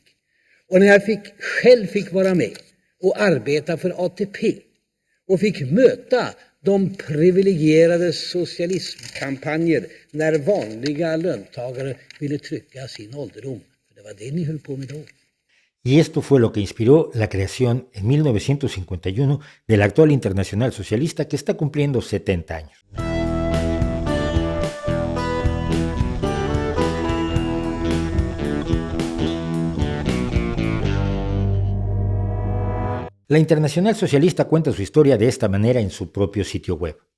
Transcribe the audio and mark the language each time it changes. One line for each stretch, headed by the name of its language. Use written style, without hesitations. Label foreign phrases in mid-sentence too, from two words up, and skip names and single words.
Swedish: Och när jag själv fick vara med och arbeta för ATP och fick möta de privilegierades socialismkampanjer när vanliga löntagare ville trycka sin ålderdom. För det var det ni höll på med då.
Spanish: Y esto fue lo que inspiró la creación en 1951 de la actual Internacional Socialista, que está cumpliendo 70 años. La Internacional Socialista cuenta su historia de esta manera en su propio sitio web.